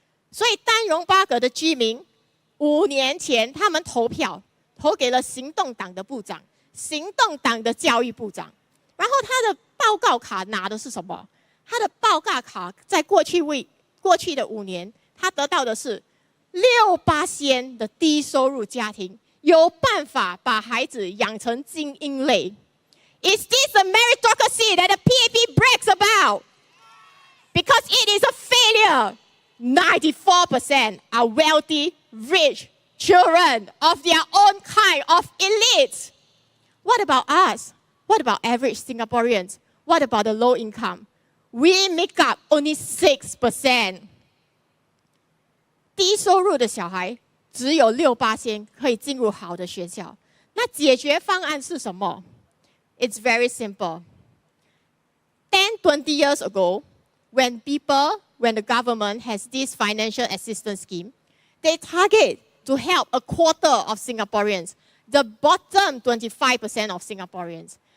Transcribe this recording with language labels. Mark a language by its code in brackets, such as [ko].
[zh] 所以丹戎巴葛的居民5年前他们投票，投给了行动党的部长，行动党的教育部长。然后他的报告卡拿的是什么？他的报告卡在过去的5年，他得到的是6%的低收入家庭有办法把孩子养成精英类。 [en] Is this a meritocracy that the PAP brags about? Because it is a failure. 94% are wealthy, rich children of their own kind of elites. What about us? What about average Singaporeans? What about the low income? We make up only 6%. [zh] 低收入的小孩只有6%可以进入好的学校。那解决方案是什么？ [en] It's very simple. 10-20 years ago, when the government has this financial assistance scheme, they target to help a quarter of Singaporeans, the bottom 25% of Singaporeans.